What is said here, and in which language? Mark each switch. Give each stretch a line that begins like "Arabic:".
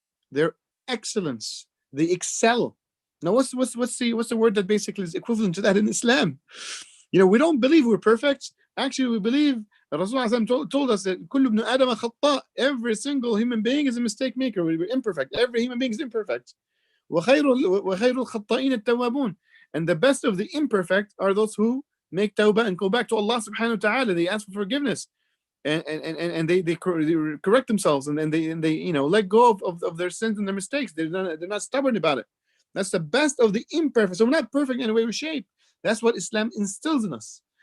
English: They're excellence. They excel. Now, what's the word that basically is equivalent to that in Islam? We don't believe we're perfect. Actually, we believe Rasulullah told us that
Arabic: كل ابن آدم خطاء.
English: Every single human being is a mistake maker. We're imperfect. Every human being is imperfect.
Arabic: وخير الخطائين التوابون.
English: And the best of the imperfect are those who make tawbah and go back to Allah subhanahu wa ta'ala. They ask for forgiveness, and they correct themselves, and they let go of their sins and their mistakes. They're not stubborn about it. That's the best of the imperfect. So we're not perfect in any way or shape. That's what Islam instills in us.